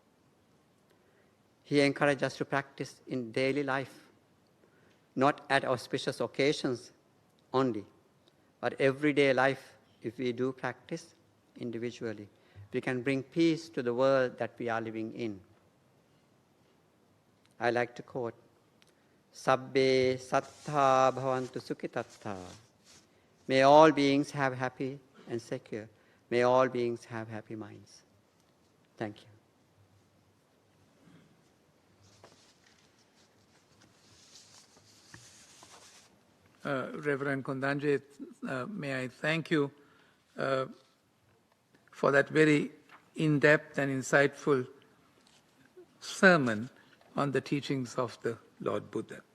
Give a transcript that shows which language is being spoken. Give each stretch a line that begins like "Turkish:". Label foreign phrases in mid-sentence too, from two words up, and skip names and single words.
English: He encouraged us to practice in daily life, not at auspicious occasions only, but everyday life. If we do practice individually, we can bring peace to the world that we are living in. I like to quote,
Pali: Sabbe sattha bhavantu sukhitattha.
English: May all beings have happy and secure. May all beings have happy minds. Thank you. Reverend Kondanje, may I thank you for that very in-depth and insightful sermon on the teachings of the Lord Buddha.